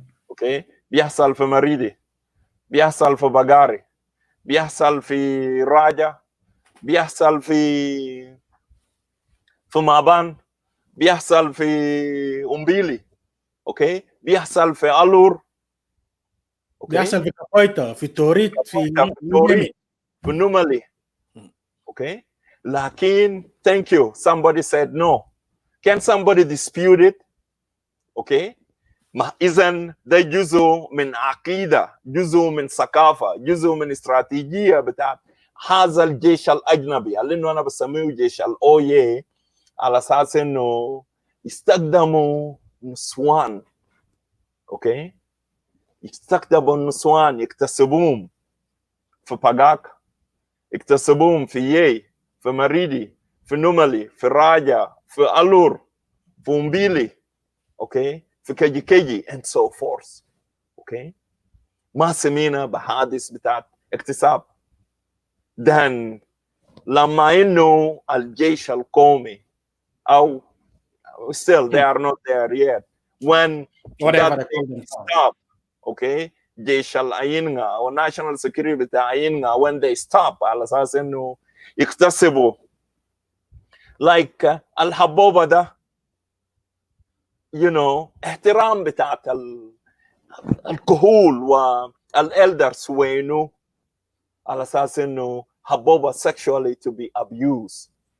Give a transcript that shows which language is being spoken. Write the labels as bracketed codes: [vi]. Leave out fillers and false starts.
[ar] اوكي؟ بيحصل في مريدي، بيحصل في بقاري، بيحصل في راجة، بيحصل في مابان، بيحصل في أمبيلي. اوكي؟ بيحصل في ألور. اوكي؟ بيحصل في كابويتا، في توريت، في نومالي. اوكي؟ لكن [en] thank you somebody said no. Can somebody dispute it? Okay? [ar] إذن ده جزء من عقيدة، جزء من ثقافة، جزء من استراتيجية بتاعت هذا الجيش الأجنبي اللي إنه أنا بسميه جيش الأوية، على أساس إنه يستخدموا نسوان. أوكي؟ يستخدموا النسوان، يكتسبوهم في باقاك، يكتسبوهم في يي، في مريدي، في نومالي، في راجا، في ألور، في أمبيلي، أوكي؟ في كيجي كيجي [en] and so forth. [ar] أوكي؟ ما سمينا بحادث بتاعت اكتساب. [en] then [ar] لما إنه الجيش القومي أو [en] still they are not there yet when whatever that they call themselves. stop. [ar] Okay, جيش الأينغا أو national security بتاع أينغا [en] when they stop [ar] على أساس إنه يكتسبوا like الحبوبة ده [en] you know [ar] احترام بتاعت الكهول والإلدرز وينه على أساس إنه حبوبة [en] sexually to be abused.